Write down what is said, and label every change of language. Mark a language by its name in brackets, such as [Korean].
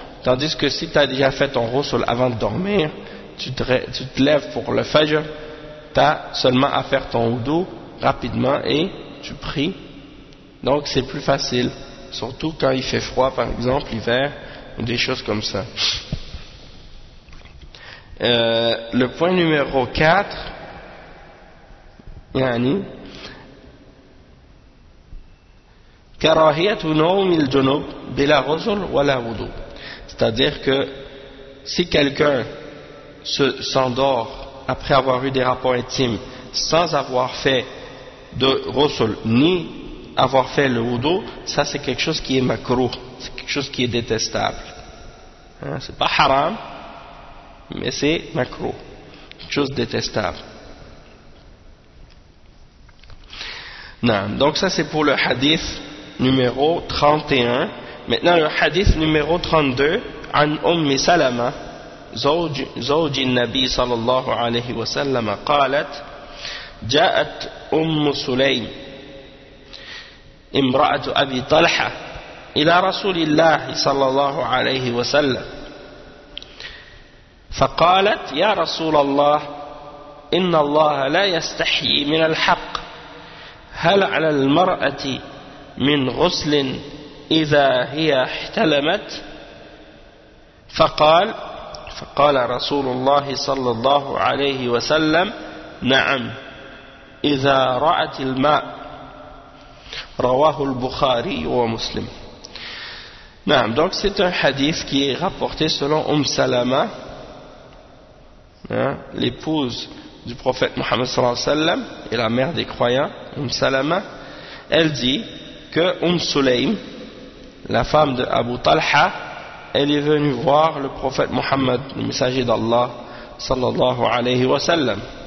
[French] Tandis que si tu as déjà fait ton ghusl avant de dormir, tu te lèves pour le Fajr, tu as seulement à faire ton wudu rapidement et tu pries. Donc c'est plus facile, surtout quand il fait froid, par exemple, l'hiver, ou des choses comme ça. Le point numéro 4, [Arabic] yani, كراهيه نوم الجنوب بلا غسل ولا وضوء. [French] C'est-à-dire que si quelqu'un s'endort après avoir eu des rapports intimes sans avoir fait de ghusl ni avoir fait le wudu, ça c'est quelque chose qui est makruh, c'est quelque chose qui est détestable. Hein, c'est pas haram, mais c'est makruh, quelque chose de détestable. Non, donc ça c'est pour le hadith numéro 31. Maintenant le hadith numéro 32, [Arabic] an Umm Salama, زوج النبي صلى الله عليه وسلم قالت جاءت أم سليم امرأة أبي طلحة إلى رسول الله صلى الله عليه وسلم فقالت يا رسول الله إن الله لا يستحي من الحق هل على المرأة من غسل إذا هي احتلمت فقال رسول الله صلى الله عليه وسلم نعم إذا رأت الماء رواه البخاري ومسلم. نعم. [French] Donc c'est un hadith qui est rapporté selon Salama, hein, l'épouse du prophète Mohammed [Arabic] صلى الله عليه وسلم [French] et la mère des croyants. Salama, elle dit que Sulaym, la femme de Abu Talha, elle est venue voir le prophète Mohammed, le messager d'Allah, sallallahu alayhi wa sallam.